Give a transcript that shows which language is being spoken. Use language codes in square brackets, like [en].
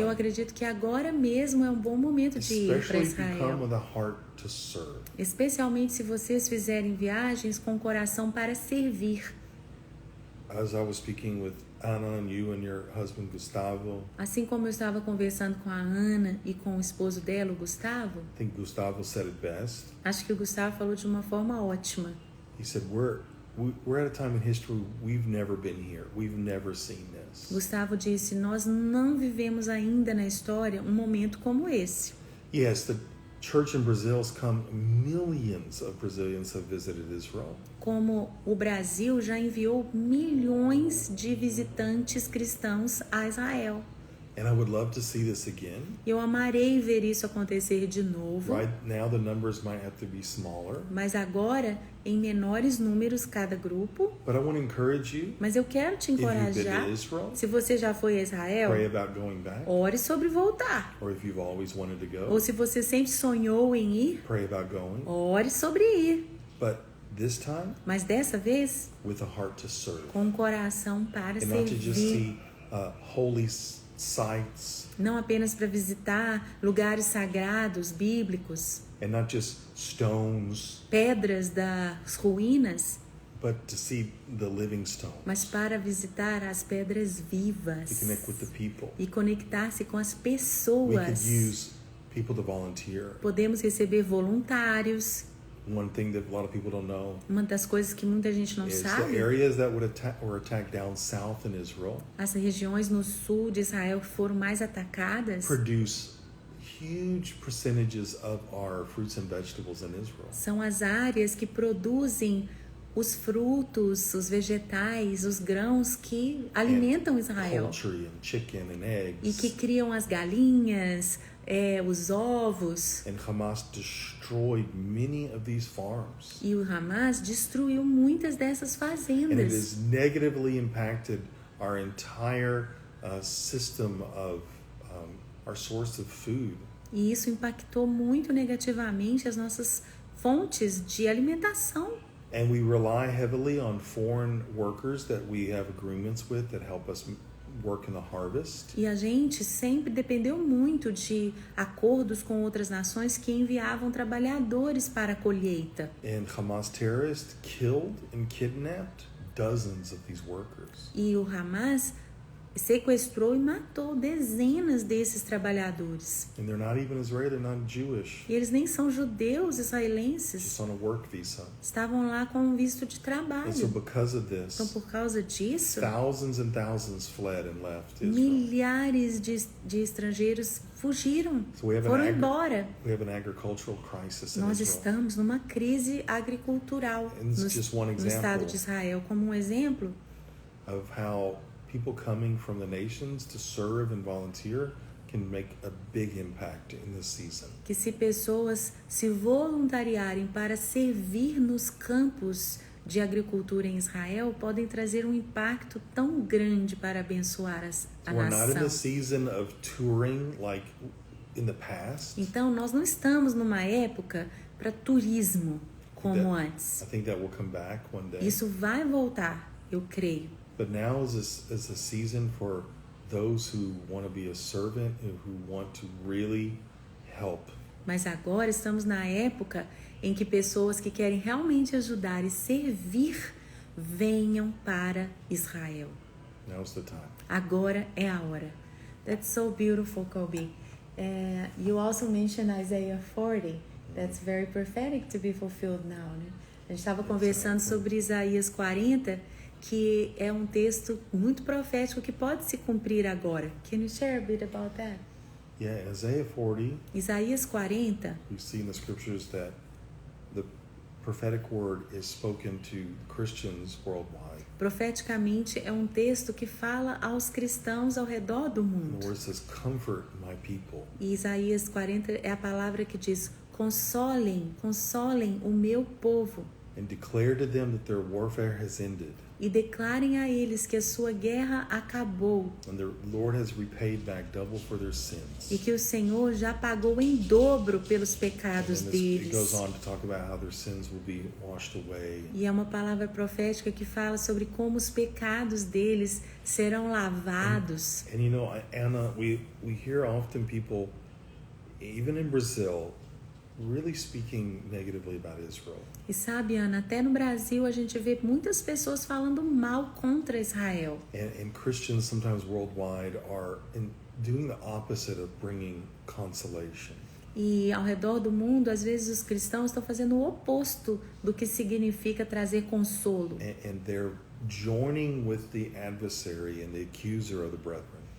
[pt] eu acredito que agora mesmo é um bom momento de ir para [en] Especially if you come Israel. with a heart to serve. [pt] Especialmente se vocês fizerem viagens com coração para servir. [en] As I was speaking with Anna and you and your husband Gustavo, [pt] Assim como eu estava conversando com a Ana e com o esposo dela, o Gustavo, [en] I think Gustavo said it best. [pt] acho que o Gustavo falou de uma forma ótima. [en] He said, we're at a time in history we've never been here. We've never seen this. [pt] Gustavo disse, nós não vivemos ainda na história um momento como esse. [en] Yes, the church in Brazil's come. Millions of Brazilians have visited Israel. [pt] Como o Brasil já enviou milhões de visitantes cristãos a Israel. [en] And I would love to see this again. [pt] Eu amarei ver isso acontecer de novo, [en] Right now the numbers might have to be smaller. [pt] mas agora em menores números cada grupo. [en] But I want to encourage you, [pt] Mas eu quero te [en] if you've been [pt] encorajar, [en] to Israel, [pt] se você já foi a Israel, [en] pray about going back. [pt] ore sobre voltar. [en] Or if you've always wanted to [pt] Ou [en] go, [pt] se você sempre sonhou em ir, [en] pray about going. [pt] ore sobre ir. [en] But this time, [pt] Mas dessa vez, [en] with a heart to serve. [pt] com um coração para [en] And not to just [pt] servir. [en] see holy sites. [pt] Não apenas para visitar lugares sagrados, bíblicos, [en] And not just stones, [pt] pedras das ruínas, [en] but to see the living stone. [pt] mas para visitar as pedras [en] To [pt] vivas [en] connect with the people. [pt] e conectar-se com as [en] We could [pt] pessoas. [en] use people to volunteer. [pt] Podemos receber voluntários. [en] One thing that a lot of people don't know [pt] Uma das coisas que muita gente não [en] is the [pt] sabe, [en] areas that were attacked down south in Israel [pt] as regiões no sul de Israel que foram mais atacadas [en] produce huge percentages of our fruits and vegetables in Israel. [pt] são as áreas que produzem os frutos, os vegetais, os grãos que alimentam Israel [en] Poultry and chicken and [pt] e que [en] eggs. [pt] criam as galinhas, os ovos. [en] And Hamas destroyed many of these farms. [pt] E o Hamas destruiu muitas dessas [en] And it [pt] fazendas. [en] has negatively impacted our entire system of our source of food. [pt] E isso impactou muito negativamente as nossas fontes de alimentação. [en] And we rely heavily on foreign workers that we have agreements with that help us work in the harvest. [pt] E a gente sempre dependeu muito de acordos com outras nações que enviavam trabalhadores para a colheita. [en] And Hamas terrorists killed and kidnapped dozens of these workers. [pt] E o Hamas sequestrou e matou dezenas desses trabalhadores. [en] And they're not even Israeli, they're not Jewish. [pt] E eles nem são judeus israelenses. [en] Just on a work visa. [pt] Estavam lá com um visto de [en] And so [pt] trabalho. [en] because of [pt] Então, [en] this, [pt] por causa disso, [en] thousands and thousands fled and left Israel. [pt] milhares de estrangeiros fugiram, [en] So we have [pt] foram embora. [en] We have an agricultural crisis in [pt] Nós [en] Israel. [pt] estamos numa crise agricultural [en] And it's just one [pt] no estado [en] example [pt] de Israel, como um exemplo [en] of how people coming from the nations to serve and volunteer can make a big impact in this season. [pt] que se pessoas se voluntariarem para servir nos campos de agricultura em Israel, podem trazer um impacto tão grande para abençoar a [en] So we're not in the [pt] nação. [en] season of touring like in the past. [pt] Então, nós não estamos numa época para turismo como antes. [en] I think that will come back one day. [pt] Isso vai voltar, eu creio. [en] But now is a season for those who want to be a servant and who want to really help. [pt] Mas agora estamos na época em que pessoas que querem realmente ajudar e servir venham para Israel. [en] Now's the time. [pt] Agora é a hora. [en] That's so beautiful, Kobe. You also mentioned Isaiah 40. That's very prophetic to be fulfilled now, [pt] né? A gente estava conversando sobre Isaías 40, que é um texto muito profético que pode se cumprir agora. [en] Can you share a bit about that? Yeah, Isaiah 40, [pt] Isaías 40, [en] we see in the scriptures that the prophetic word is spoken to Christians worldwide. [pt] profeticamente, é um texto que fala aos cristãos ao redor do [en] The [pt] mundo. [en] word says, comfort my people. [pt] E Isaías 40 é a palavra que diz: consolem, consolem o meu povo. [en] And declare to them that their warfare has ended. [pt] E declarem a eles que a sua guerra acabou [en] And the Lord has repaid back double for their sins. [pt] e que o Senhor já pagou em dobro pelos [en] And [pt] pecados [en] then it goes [pt] deles. [en] on to talk about how their sins will be washed away. [pt] E é uma palavra profética que fala sobre como os pecados deles serão lavados. [en] And you know, Anna, we hear often people, even in Brazil, really speaking negatively about Israel. [pt] E sabe, Ana, até no Brasil a gente vê muitas pessoas falando mal contra Israel. [en] And Christians sometimes worldwide are doing the opposite of bringing consolation. [pt] E ao redor do mundo, às vezes os cristãos estão fazendo o oposto do que significa trazer consolo. [en] And they're joining with the adversary and the accuser of the brethren.